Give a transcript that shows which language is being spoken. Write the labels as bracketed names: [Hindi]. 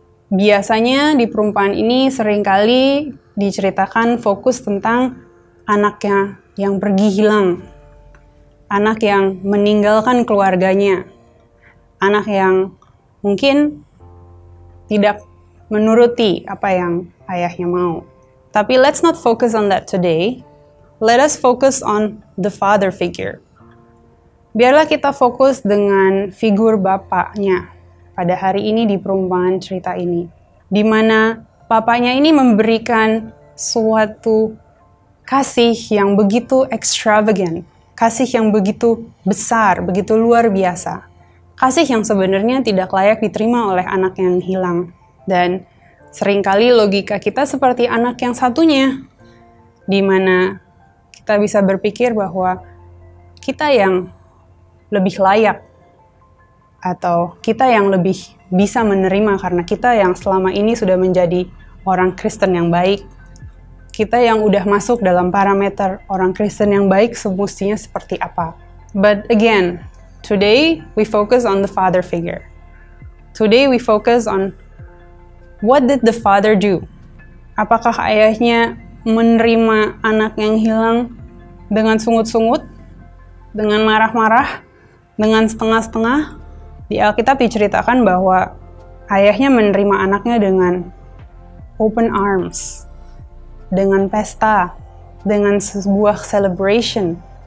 [Indonesian] Biasanya di perumpamaan ini seringkali diceritakan fokus tentang anaknya yang pergi hilang, anak yang meninggalkan keluarganya, anak yang mungkin tidak menuruti apa yang ayahnya mau. [English] Tapi let's not focus on that today. Let us focus on the father figure. [Indonesian] Biarlah kita fokus dengan figur bapaknya pada hari ini di perumpamaan cerita ini, di mana bapaknya ini memberikan suatu kasih yang begitu extravagant, kasih yang begitu besar, begitu luar biasa, kasih yang sebenarnya tidak layak diterima oleh anak yang hilang. Dan seringkali logika kita seperti anak yang satunya, di mana kita bisa berpikir bahwa kita yang lebih layak, atau kita yang lebih bisa menerima karena kita yang selama ini sudah menjadi orang Kristen yang baik. Kita yang udah masuk dalam parameter orang Kristen yang baik semestinya seperti apa. [English] But again, today we focus on the father figure. Today we focus on what did the father do? [Indonesian] Apakah ayahnya menerima anak yang hilang dengan sungut-sungut, dengan marah-marah, dengan setengah-setengah? Di Alkitab diceritakan bahwa ayahnya menerima anaknya dengan [English] open arms, [Indonesian] dengan pesta, dengan sebuah celebration.